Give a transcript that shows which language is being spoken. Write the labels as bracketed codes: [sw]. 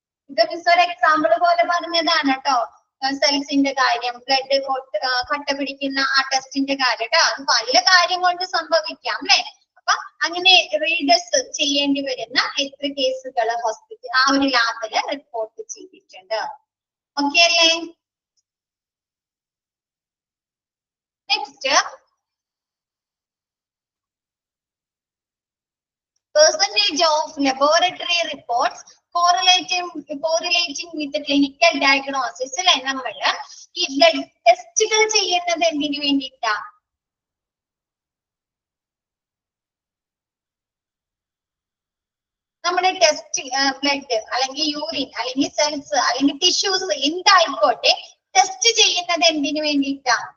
[ml] ഇത് മിസ് ഒരു എക്സാമ്പിൾ പോലെ പറഞ്ഞതാണ് കേട്ടോ. സെൽസിന്റെ കാര്യം, ബ്ലഡ് കട്ട പിടിക്കുന്ന ആ ടെസ്റ്റിന്റെ കാര്യം കേട്ടോ. അത് പല കാര്യം കൊണ്ട് സംഭവിക്കാം അല്ലെ. അപ്പൊ അങ്ങനെ റീഡസ് ചെയ്യേണ്ടി വരുന്ന എത്ര കേസുകൾ ഹോസ്പിറ്റൽ ആ ഒരു ലാബില് റിപ്പോർട്ട് ചെയ്തിട്ടുണ്ട്? ഓക്കെ അല്ലേ? [en] Next, percentage of laboratory reports correlating with the clinical diagnosis. [ml] അല്ലെ, നമ്മള് ഈ ബ്ലഡ് ടെസ്റ്റുകൾ ചെയ്യുന്നത് എന്തിനു വേണ്ടിയിട്ടാ? നമ്മുടെ ടെസ്റ്റ് ബ്ലഡ് അല്ലെങ്കിൽ യൂറിൻ അല്ലെങ്കിൽ സെൽസ് അല്ലെങ്കിൽ ടിഷ്യൂസ് എന്തായിക്കോട്ടെ ടെസ്റ്റ് ചെയ്യുന്നത് എന്തിനു വേണ്ടിയിട്ടാ?